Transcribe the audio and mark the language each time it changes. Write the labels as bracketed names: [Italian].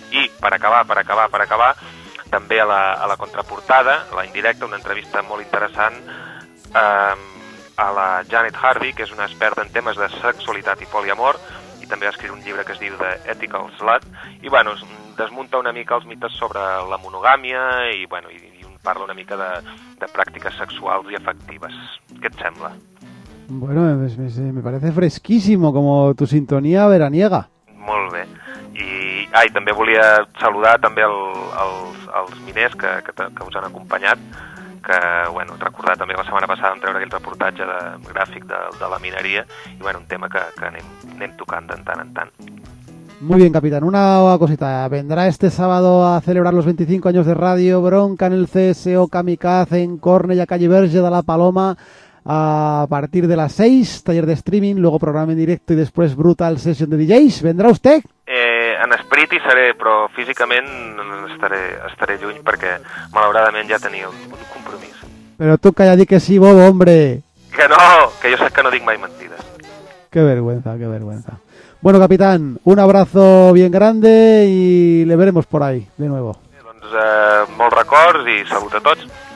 [Catalan] I per acabar, també a la contraportada, la indirecta, una entrevista molt interessant a la Janet Harvey, que és una experta en temes de sexualitat i poliamor, i també va escriure un llibre que es diu The Ethical Slut, i bueno, desmunta una mica els mites sobre la monogàmia i, bueno, i parla una mica de pràctiques sexuals i afectives. Què et sembla? [Spanish] Bueno, me parece fresquísimo, como tu sintonía veraniega. [Catalan] Molt bé. I també volia saludar també els miners que us han acompanyat, que, bueno, recordar també la setmana passada vam treure aquell reportatge gràfic de la mineria, i, bueno, un tema que anem tocant de tant en tant. [Spanish] Muy bien, capitán. Una cosita. ¿Vendrá este sábado a celebrar los 25 años de Radio Bronca en el CSO Kamikaze en Cornella, calle Verge de la Paloma, a partir de las 6, taller de streaming, luego programa en directo y después brutal sesión de DJs? ¿Vendrá usted? [Catalan] En esperit hi seré, però físicament estaré lluny perquè malauradament ja tenia un compromís. Però tu calla, dir que sí, bo, hombre. Que no, que jo sé que no dic mai mentides. [Spanish] Qué vergüenza, qué vergüenza. Bueno, capitán, un abrazo bien grande y le veremos por ahí, de nuevo. [Catalan] Doncs molts records i salut a tots.